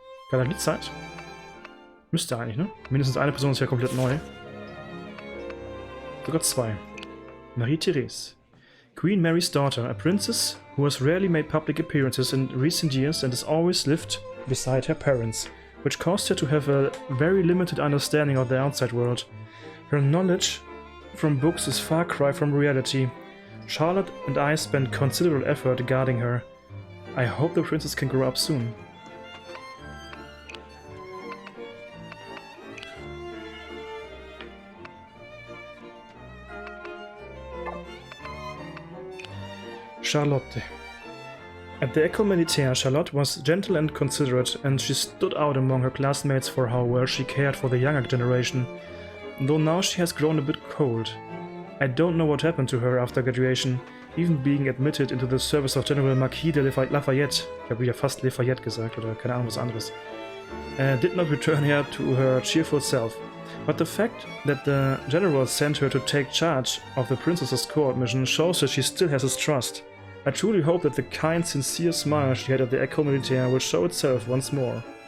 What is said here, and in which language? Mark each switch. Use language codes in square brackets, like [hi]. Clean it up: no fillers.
[de] Gerade die Zeit. Müsste eigentlich, ne? Mindestens eine Person ist ja komplett neu. Sogar 2. Marie-Therese. [en] Queen Mary's daughter, a princess who has rarely made public appearances in recent years and has always lived beside her parents, which caused her to have a very limited understanding of the outside world. Her knowledge from books is far cry from reality. Charlotte and I spent considerable effort guarding her. I hope the princess can grow up soon. Charlotte. At the École Militaire, Charlotte was gentle and considerate, and she stood out among her classmates for how well she cared for the younger generation. Though now she has grown a bit cold. I don't know what happened to her after graduation, even being admitted into the service of General Marquis de Lafayette. [de] Ich habe wieder fast Lafayette gesagt, oder keine Ahnung was anderes. [en] Did not return here to her cheerful self. But the fact that the general sent her to take charge of the princess's court mission shows that she still has his trust. I truly hope that the kind, sincere smile she had at the École Militaire will show itself once more.